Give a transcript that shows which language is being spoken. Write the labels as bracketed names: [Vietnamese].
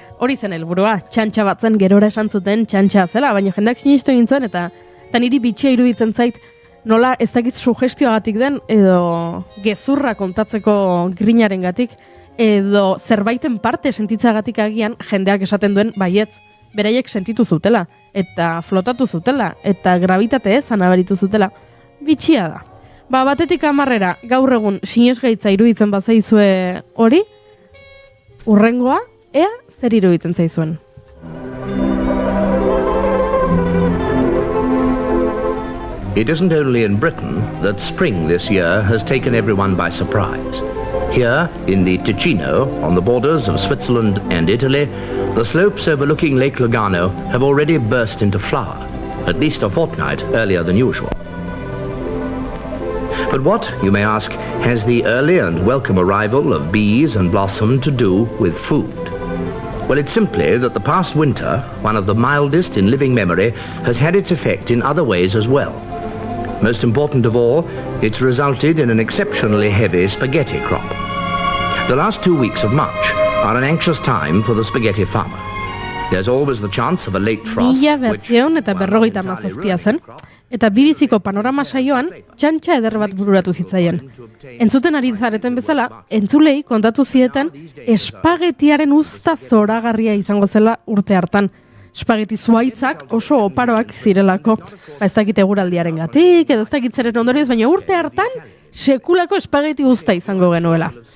[Basque] Hori zen helburua, txantxa bat zen, gerora esan zuten txantxa zela, baina jendeak sinestu egin zuen, eta niri bitxia iruditzen zait, nola ez dakit sugestioagatik den, edo gezurra kontatzeko grinarengatik, edo zerbaiten parte sentitzagatik agian jendeak esaten duen baietz, beraiek sentitu zutela, eta flotatu zutela, eta gravitate ezan abaritu zutela, bitxia da. Batetik hamarrera, gaur egun sinesgaitza iruditzen bazaizue hori, urrengoa, ea zer iruditzen zaizuen. [English] It isn't only in Britain that spring this year has taken everyone by surprise. Here, in the Ticino, on the borders of Switzerland and Italy, the slopes overlooking Lake Lugano have already burst into flower, at least a fortnight earlier than usual. But what, you may ask, has the early and welcome arrival of bees and blossom to do with food? Well, it's simply that the past winter, one of the mildest in living memory, has had its effect in other ways as well. Most important of all, it's resulted in an exceptionally heavy spaghetti crop. The last 2 weeks of March are an anxious time for the spaghetti farmer. There's always the chance of a late frost. [Basque] Eta 957 zen, eta bibiziko panorama saioan txantxa eder bat bururatu zitzaien. Entzuten ari zareten bezala, entzulei kontatu zieten espagetiaren uzta zoragarria izango zela urte hartan. Espageti zuaitzak oso oparoak zirelako. Ez dakit eguraldiaren gatik, edo ez dakit zeren ondorioz, baina urte hartan sekulako espageti uzta izango genuela.